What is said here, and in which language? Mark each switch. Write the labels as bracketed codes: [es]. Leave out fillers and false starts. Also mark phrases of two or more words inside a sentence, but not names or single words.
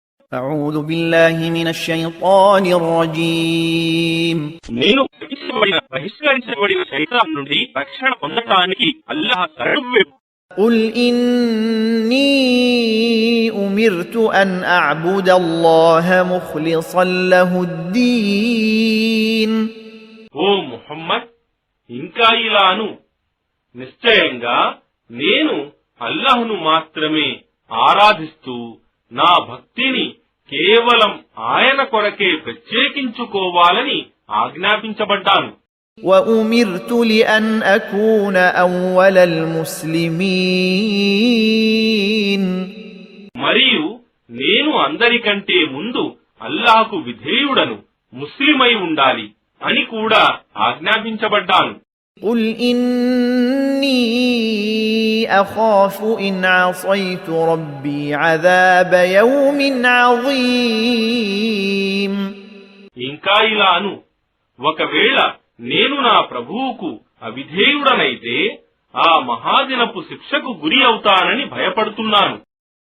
[ar] أعوذ بالله من الشيطان الرجيم [te] నేను బహిష్కరించబడిన శైతాన్ నుండి రక్షణ పొందడానికి అల్లాహ్ శరణు [ar] قل إني أمرت أن أعبد الله مخلصا له الدين [te] ఓ ముహమ్మద్ ఇంకా ఇలాను నిశ్చయంగా నేను అల్లాహ్ను మాత్రమే ఆరాధిస్తూ నా భక్తిని కేవలం ఆయన కొరకే ప్రత్యేకించుకోవాలని ఆజ్ఞాపించబడ్డాను. [ar] وأمرت لأن أكون أول المسلمين [te] మరియు నేను అందరికంటే ముందు అల్లాహ్కు విధేయుడను ముస్లిమై ఉండాలి అని కూడా ఆజ్ఞాపించబడ్డాను. [ar] قل إني أخاف إن عصيت ربي عذاب يوم عظيم [te] ఇంకా ఇలాను ఒకవేళ నేను నా ప్రభువుకు అవిధేయుడనైతే ఆ మహాదినపు శిక్షకు గురి అవుతానని భయపడుతున్నాను.